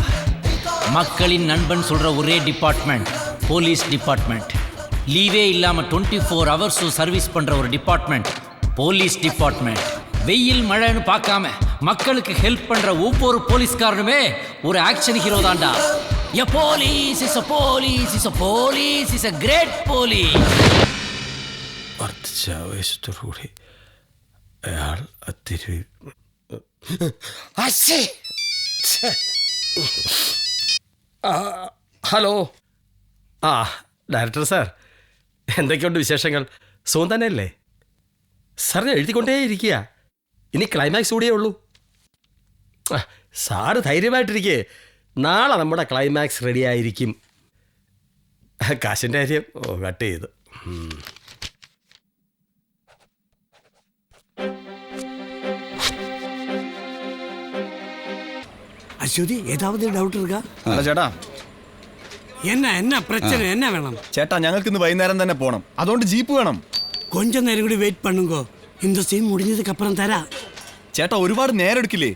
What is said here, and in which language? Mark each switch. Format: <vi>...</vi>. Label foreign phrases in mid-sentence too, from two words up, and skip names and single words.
<ta>மக்களின் நண்பன் சொல்ற ஒரே</ta> <en>department police department.</en> <ta>லீவே இல்லாம 24</ta> <en>hours service</en> <ta>பண்ற ஒரு</ta> <en>department police department.</en> <ta>வெயில் மழைன்னு பார்க்காம மக்களுக்கு ஹெல்ப் பண்ற ஒவ்வொரு போலீஸ்காரனுமே ஒரு</ta> <en>action hero</en> <ta>தான்டா.</ta> <en>A police is a police is a police is a great police.</en> <ml>വർദ്ധിച്ച ആവേശത്തോടുകൂടി അയാൾ അത്തിരി. ഹലോ. ഡയറക്ടർ സാർ, എന്തൊക്കെയുണ്ട് വിശേഷങ്ങൾ? സുഖം തന്നെയല്ലേ? സാർ, ഞാൻ എഴുതിക്കൊണ്ടേ ഇരിക്കുക. ഇനി ക്ലൈമാക്സ് കൂടിയേ ഉള്ളൂ. സാറ് ധൈര്യമായിട്ടിരിക്കേ, നാളെ നമ്മുടെ ക്ലൈമാക്സ് റെഡി ആയിരിക്കും. കാശിൻ്റെ കാര്യം കട്ട് ചെയ്ത്.</ml> <ta>அஸ்வதி ஏதாவது டவுட் இருக்கா?</ta> <ml>അല്ല ചേട്ടാ,</ml> <ta>என்ன பிரச்சனை, என்ன வேணும்?</ta> <ml>ചേട്ടാ ഞങ്ങൾക്ക് ഇന്ന് വൈകുന്നേരം തന്നെ പോണം, അതുകൊണ്ട് ജീപ്പ് വേണം.</ml> <ta>கொஞ்ச நேரம் கூட வெயிட் பண்ணுங்க, இந்த சீன் முடிஞ்சதுக்கு அப்புறம் தரா.</ta> <ml>ചേട്ടാ ഒരുപാട് നേരം എടുക്കില്ലേ?</ml>